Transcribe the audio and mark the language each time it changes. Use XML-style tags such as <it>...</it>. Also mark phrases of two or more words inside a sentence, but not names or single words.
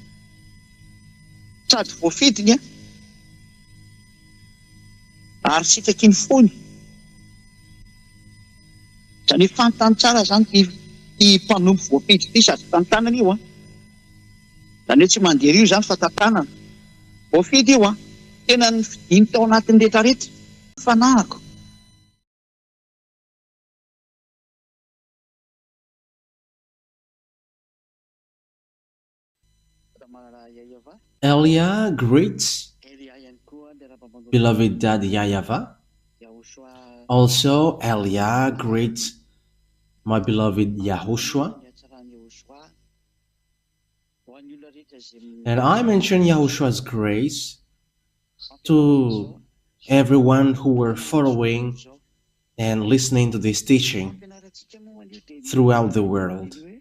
<mg>sady voafidiny ary sitraky ny fony zany hoe fantany tsara zany ty mpanompo voafidy ty sady tantanana io zany hoe tsy mandeha io zany fa tantanana voafidy io tena ny fidiny tao anatin'ny rehetrarehetra fanahako</mg> <en>Elia greets beloved dad YAHVAH. Also, Elia greets my beloved YAHOSHUA. And I mention YAHOSHUA's grace to everyone who were following and listening to this teaching throughout the world.</en>